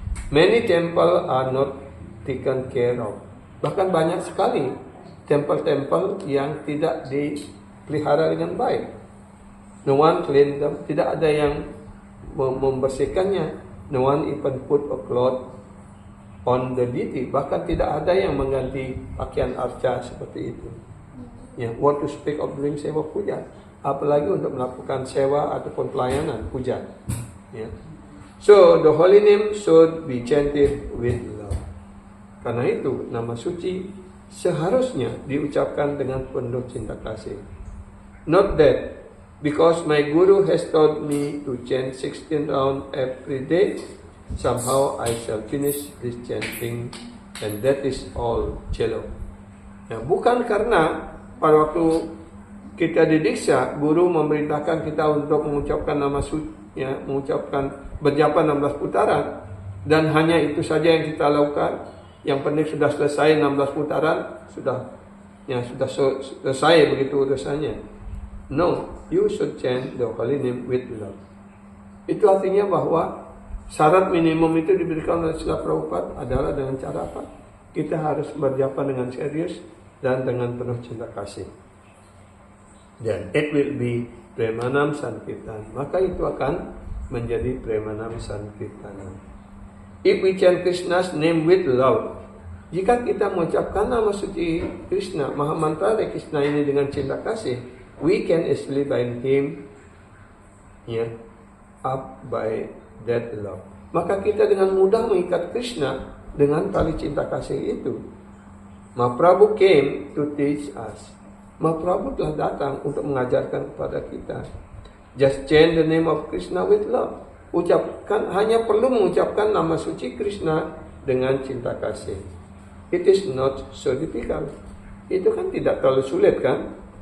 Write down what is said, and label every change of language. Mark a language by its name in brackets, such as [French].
[English] Many temple are not taken care of. [Indonesian] Bahkan banyak sekali tempel-tempel yang tidak dipelihara dengan baik. [English] No one clean them. [Indonesian] Tidak ada yang membersihkannya. [English] No one even put a cloth on the deity. [Indonesian] Bahkan tidak ada yang mengganti pakaian arca seperti itu. [English] What to speak of doing sewa puja. [Indonesian] Apalagi untuk melakukan sewa ataupun pelayanan puja. [English] So the holy name should be chanted with love. [Indonesian] Karena itu nama suci seharusnya diucapkan dengan penuh cinta kasih. [English] Not that because my guru has taught me to chant 16 rounds every day, somehow I shall finish this chanting and that is all cello. [Indonesian] Bukan karena pada waktu kita didiksa, guru memerintahkan kita untuk mengucapkan nama suci, mengucapkan berjapa 16 putaran, dan hanya itu saja yang kita lakukan. Yang penting sudah selesai 16 putaran, sudah selesai begitu urusannya. [English] No, you should chant the holy name with love. [Indonesian] Itu artinya bahwa syarat minimum itu diberikan oleh Srila Prabhupada adalah dengan cara apa? Kita harus berjapa dengan serius dan dengan penuh cinta kasih. Dan [English] it will be Premanam Sankirtan. [Indonesian] Maka itu akan menjadi Premanam Sankirtan. [English] If we chant Krishna's name with love, [Indonesian] jika kita mengucapkan nama suci Krishna, Mahamantra Hare Krishna ini dengan cinta kasih, [English] we can easily bind him up by that love. [Indonesian] Maka kita dengan mudah mengikat Krishna dengan tali cinta kasih itu. [English] Mahaprabhu came to teach us. [Indonesian] Mahaprabhu telah datang untuk mengajarkan kepada kita. [English] Just chant the name of Krishna with love. [Indonesian] Hanya perlu mengucapkan nama suci Krishna dengan cinta kasih. [English] It is not so difficult. [Indonesian] Itu kan tidak terlalu sulit kan?